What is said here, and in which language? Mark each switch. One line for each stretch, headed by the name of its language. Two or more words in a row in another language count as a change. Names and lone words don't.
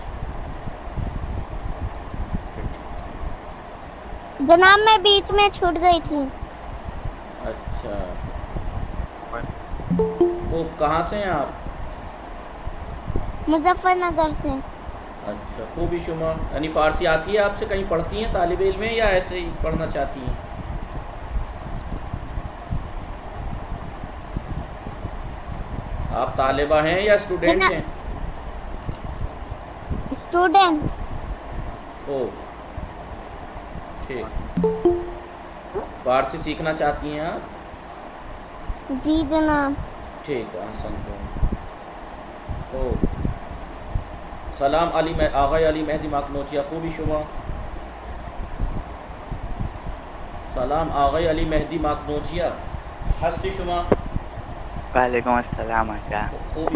Urdu: جناب میں بیچ میں چھوٹ گئی تھی. اچھا. وہ کہاں سے ہیں آپ؟ مظفر نگر سے. اچھا.
Persian: خوبی شما
Urdu: یعنی فارسی آتی ہے آپ سے؟ کہیں پڑھتی ہیں طالب علم میں یا ایسے ہی پڑھنا چاہتی ہیں؟ آپ طالبہ ہیں یا اسٹوڈنٹ ہیں؟ اسٹوڈنٹ. خوب. ٹھیک. فارسی سیکھنا چاہتی ہیں آپ؟ جی جناب. ٹھیک ہے. حسن تو خوب.
Persian: سلام آقای علی مہدی ماکنوچیا. خوبی شما؟ سلام آقای علی مهدی ماکنوچیا. هستی شما؟
Arabic: وعلیکم السلام آقا.
Persian: خوبی